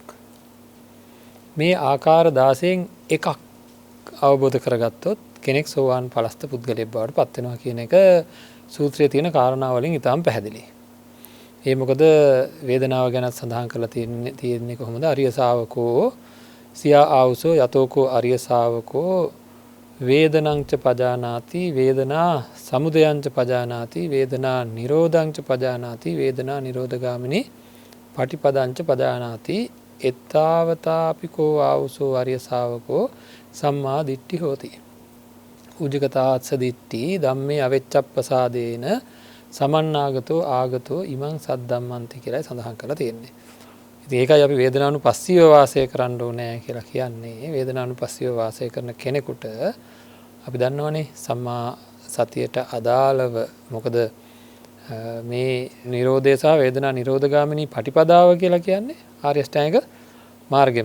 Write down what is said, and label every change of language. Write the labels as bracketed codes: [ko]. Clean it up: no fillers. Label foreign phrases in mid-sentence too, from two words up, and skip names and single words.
[si] මේ ආකාර 16න් එකක් අවබෝධ කරගත්තොත් කෙනෙක් සෝවාන් ඵලස්ත පුද්ගලයෙක් බවට පත් වෙනවා කියන එක සූත්‍රයේ තියෙන කාරණා වලින් ඉතාම පැහැදිලි. ඒ මොකද වේදනාව ගැන සඳහන් කරලා තියෙන්නේ කොහොමද? [pi] අරිය ශාවකෝ සියා ආවුසෝ යතෝකෝ අරිය ශාවකෝ වේදනංච පජානාති වේදනා සමුදයංච පජානාති වේදනා නිරෝධංච පජානාති වේදනා නිරෝධගාමිනී පටිපදංච පජානාති එත්තාවතාපිකෝ ආවුසෝ අරිය ශාවකෝ සම්මා දිට්ඨි හෝති. උජ්ජගතාත්ස දිට්ඨි ධම්මේ අවෙච්ඡප්පසාදේන සමන්නාගතෝ ආගතෝ ඉමං සද්දම්මන්ති [si] කියලා සඳහන් කරලා තියෙන්නේ. ඉතින් ඒකයි අපි වේදනානුපස්සීව වාසය කරන්න ඕනේ කියලා කියන්නේ. වේදනානුපස්සීව වාසය කරන කෙනෙකුට අපි දන්නවනේ සම්මා සතියට අදාළව මොකද මේ නිරෝධය සහ වේදනා නිරෝධගාමිනී පටිපදාව කියලා කියන්නේ ආර්ය අෂ්ටාංගික මාර්ගයම.